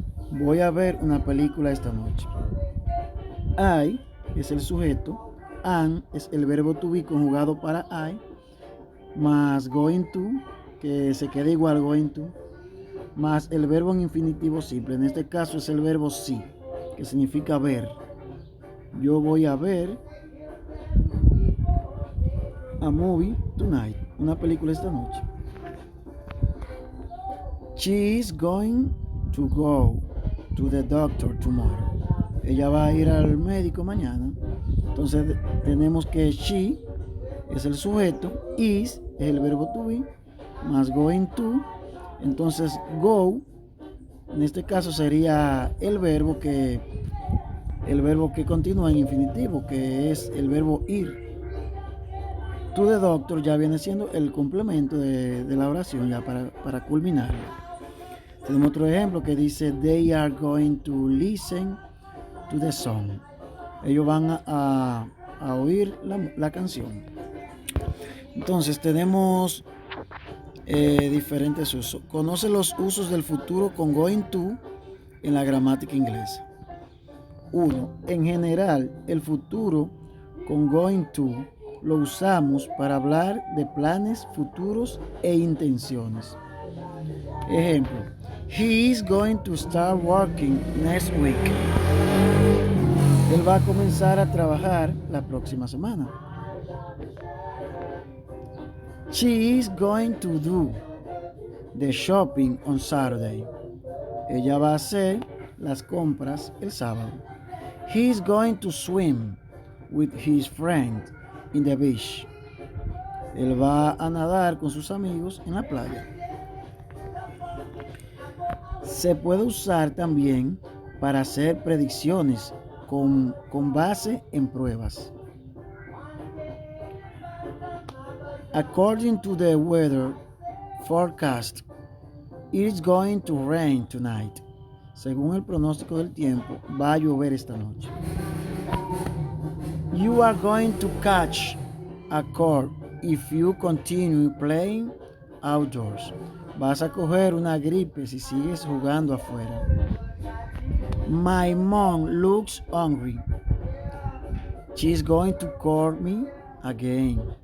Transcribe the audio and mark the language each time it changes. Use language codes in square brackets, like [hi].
[es] Voy a ver una película esta noche. I es el sujeto, am es el verbo to be conjugado para I, más going to, que se queda igual going to, más el verbo en infinitivo simple. En este caso es el verbo see, que significa ver. Yo voy a ver [en] a movie tonight, [es] una película esta noche. [en] She is going to go to the doctor tomorrow. [es] Ella va a ir al médico mañana. Entonces tenemos que she es el sujeto, is es el verbo to be, más going to. Entonces go en este caso sería el verbo que continúa en infinitivo, que es el verbo ir. [en] To the doctor [es] ya viene siendo el complemento de la oración ya para culminarlo. Tenemos otro ejemplo que dice [en] they are going to listen to the song. [es] Ellos van a oír la canción. Entonces tenemos diferentes usos. Conoce los usos del futuro con going to en la gramática inglesa. 1. En general, el futuro con going to lo usamos para hablar de planes futuros e intenciones. [en] Ejemplo, he is going to start working next week. [es] Él va a comenzar a trabajar la próxima semana. [en] She is going to do the shopping on Saturday. [es] Ella va a hacer las compras el sábado. [en] He is going to swim with his friend in the beach. [es] Él va a nadar con sus amigos en la playa. Se puede usar también para hacer predicciones con base en pruebas. [en] According to the weather forecast, it is going to rain tonight. [es] Según el pronóstico del tiempo, va a llover esta noche. [en] You are going to catch a cold if you continue playing outdoors. [es] Vas a coger una gripe si sigues jugando afuera. [en] My mom looks hungry. She's going to call me again.